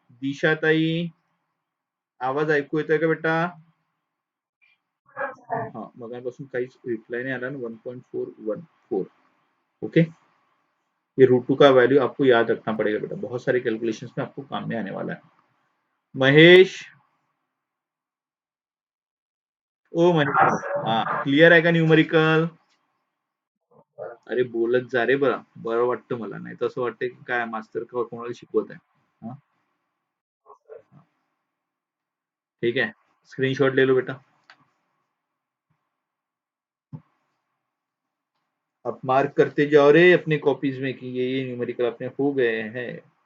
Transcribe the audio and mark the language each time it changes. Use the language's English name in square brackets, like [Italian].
[Marathi] दिशाताई, आवाज ऐकू येतोय का बेटा? हाँ, मगापासून काहीच रिप्लाय नाही आला ना, 1.414। [Hindi] ओके, ये √2 का वैल्यू आपको याद रखना पड़ेगा बेटा, बहुत सारे कैलकुलेशंस में आपको काम में आने वाला है। [Marathi] महेश, ओ महेश, हाँ क्लियर आहे का न्यूमरिकल? अरे बोलत जा रे, बरं वाटतं मला, नाही तर असं वाटतं की काय मास्तर का कोणाला शिकवत आहे। [Hindi] हाँ, ठीक है, स्क्रीनशॉट ले लो बेटा। आप मार्क करते जाओ रे अपने कॉपीज में कि ये न्यूमेरिकल अपने हो गए हैं।